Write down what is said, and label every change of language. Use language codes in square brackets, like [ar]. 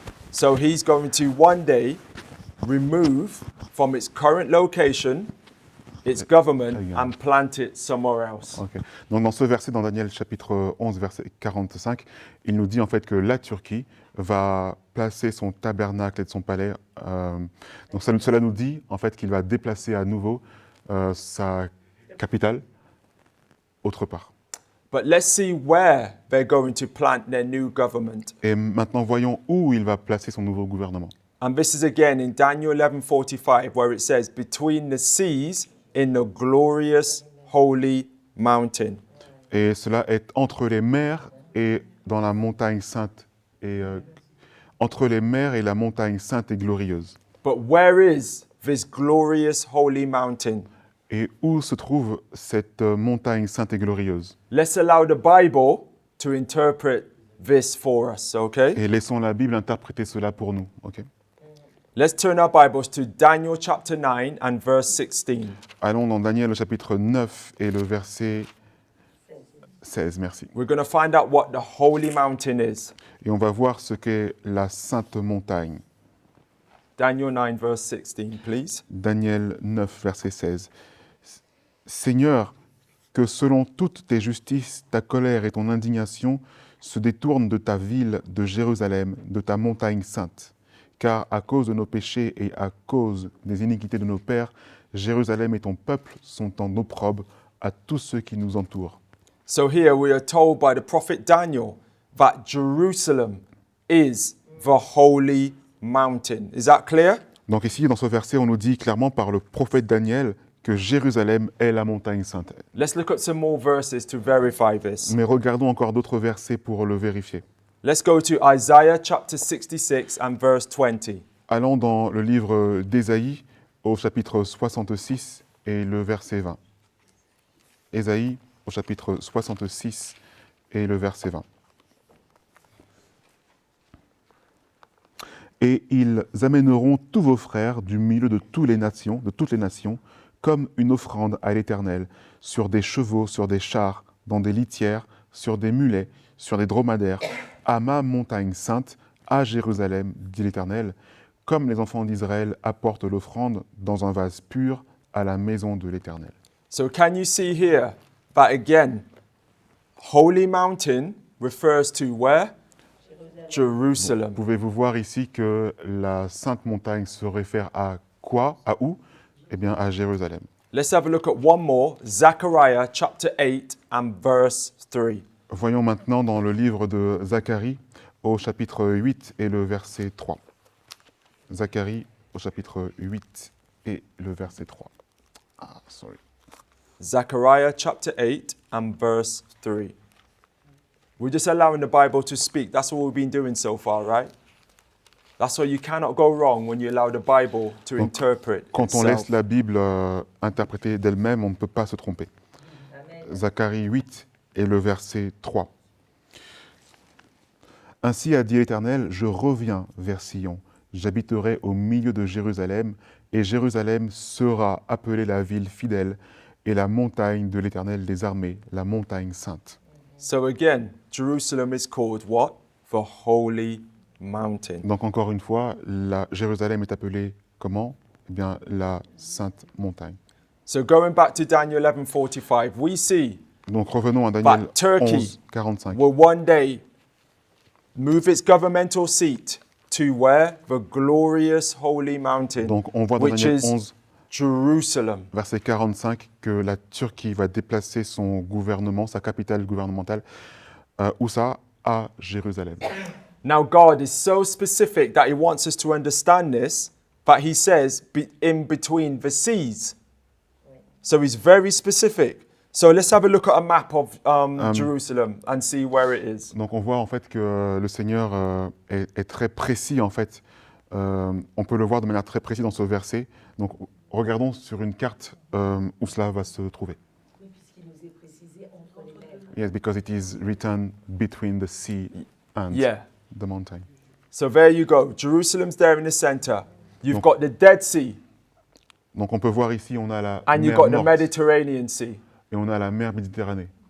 [en] So he's going to one day remove from its current location its government and plant it somewhere else. Ok. [fr] Donc dans ce verset, dans Daniel chapitre 11, verset 45, il nous dit en fait que la Turquie va placer son tabernacle et son palais. Donc cela nous dit en fait qu'il va déplacer à nouveau sa capitale autre part. [en] But let's see where they're going to plant their new government. [fr] Et maintenant voyons où il va placer son nouveau gouvernement. [en] And this is again in Daniel 11:45 where it says, between the seas in the glorious holy mountain. [fr] Et cela est entre les mers et dans la montagne sainte et entre les mers et la montagne sainte et glorieuse. [en] But where is this glorious holy mountain? [fr] Et où se trouve cette montagne sainte et glorieuse? [en] Let's allow the Bible to interpret this for us, okay? [fr] Et laissons la Bible interpréter cela pour nous. [en] Ok. Let's turn our Bibles to Daniel chapter 9 and verse 16. [fr] Allons dans Daniel au chapitre 9 et le verset 16, merci. [en] We're going to find out what the holy mountain is. [fr] Et on va voir ce qu'est la sainte montagne. [en] Daniel 9 verse 16, please. [fr] Daniel 9, verset 16. Seigneur, que selon toutes tes justices, ta colère et ton indignation se détournent de ta ville, de Jérusalem, de ta montagne sainte. Car à cause de nos péchés et à cause des iniquités de nos pères, Jérusalem et ton peuple sont en opprobre à tous ceux qui nous entourent. [en] So here we are told by the prophet Daniel that Jerusalem is the holy mountain. Is that clear? [fr] Donc ici, dans ce verset, on nous dit clairement par le prophète Daniel que Jérusalem est la montagne sainte. [en] Let's look at some more verses to verify this. [fr] Mais regardons encore d'autres versets pour le vérifier. [en] Let's go to Isaiah chapter 66 and verse 20. [fr] Allons dans le livre d'Ésaïe au chapitre 66 et le verset 20. Ésaïe au chapitre 66 et le verset 20. Et ils amèneront tous vos frères du milieu de toutes les nations, comme une offrande à l'Éternel, sur des chevaux, sur des chars, dans des litières, sur des mulets, sur des dromadaires, à ma montagne sainte, à Jérusalem, dit l'Éternel, comme les enfants d'Israël apportent l'offrande dans un vase pur à la maison de l'Éternel. [en] So can you see here that again, holy mountain refers to where? Jerusalem. [fr] Pouvez-vous voir ici que la sainte montagne se réfère à quoi? À où? Eh bien, à Jérusalem. [en] Let's have a look at one more, Zechariah chapter 8 and verse 3. [fr] Voyons maintenant dans le livre de Zacharie au chapitre 8 et le verset 3. Zacharie au chapitre 8 et le verset 3. [en] Zechariah chapter 8 and verse 3. We're just allowing the Bible to speak. That's what we've been doing so far, right? That's why you cannot go wrong when you allow the Bible to [fr] Donc, [en] interpret [fr] quand on [en] itself. [fr] laisse la Bible interpréter d'elle-même, on ne peut pas se tromper. Amen. Zacharie 8 et le verset 3. Ainsi a dit l'Éternel, je reviens vers Sion, j'habiterai au milieu de Jérusalem, et Jérusalem sera appelée la ville fidèle et la montagne de l'Éternel des armées, la montagne sainte. [en] So again, Jerusalem is called what? The Holy Mountain. [fr] Donc encore une fois, Jérusalem est appelée comment? Eh bien, la sainte montagne. [en] So going back to Daniel 11:45, we see [fr] Donc revenons à Daniel [en] But Turkey [fr] 11, 45. [en] will one day move its governmental seat to where? The glorious holy mountain, [fr] Donc on voit dans [en] which [fr] Daniel [en] is [fr] 11, [en] Jerusalem. [fr] verset 45, que la Turquie va déplacer son gouvernement, sa capitale gouvernementale, où ça? À Jérusalem. [en] Now, God is so specific that He wants us to understand this, but He says in between the seas. So He's very specific. So let's have a look at a map of Jerusalem and see where it is. [fr] Donc on voit en fait que le Seigneur est très précis en fait. On peut le voir de manière très précise dans ce verset. Donc regardons sur une carte où cela va se trouver. Oui, puisqu'il nous est précisé entre les mers. [en] Yes, because it is written between the sea and Yeah. the mountain. So there you go. Jerusalem's there in the center. You've [fr] Donc- [en] got the Dead Sea [fr] Donc on peut voir ici, on a la [en] and you've [fr] mer [en] got the [fr] Morte [en] Mediterranean Sea. [fr] et on a la mer Méditerranée.